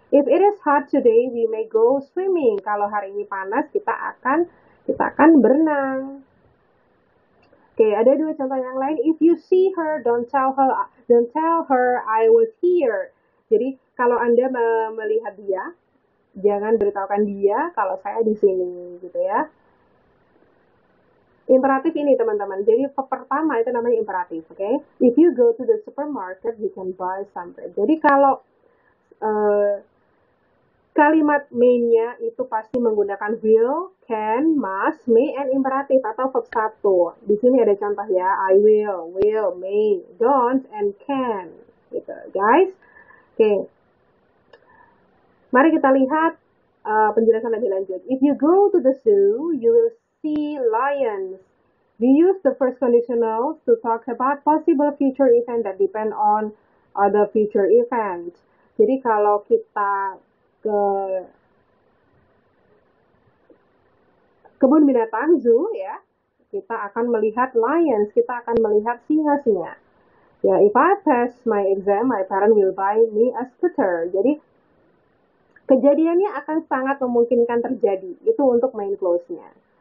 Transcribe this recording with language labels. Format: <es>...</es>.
<en>If it is hot today, we may go swimming.</en> <id>Kalau hari ini panas, kita akan berenang. Oke, ada dua contoh yang lain.</id> <en>If you see her, don't tell her I was here.</en> <id>Jadi kalau Anda melihat dia, jangan beritahukan dia kalau saya di sini, gitu ya. Imperatif ini teman-teman. Jadi pertama itu namanya imperatif, oke?</id> <en>If you go to the supermarket, you can buy something.</en> <id>Jadi kalau kalimat may-nya itu pasti menggunakan will, can, must, may, and imperatif atau verb 1. Di sini ada contoh ya,</id> <en>I will, may, don't, and can.</en> <id>Gitu, guys. Oke. Mari kita lihat penjelasan lebih lanjut.</id> <en>If you go to the zoo, you will see lions. We use the first conditional to talk about possible future event that depend on other future event.</en> <id>Jadi kalau kita ke kebun binatang zoo ya, kita akan melihat lions, kita akan melihat singa-singa.</id> <en>Ya, if I pass my exam, my parent will buy me a scooter.</en> <id>Jadi kejadiannya akan sangat memungkinkan terjadi. Itu untuk main clause-nya.</id>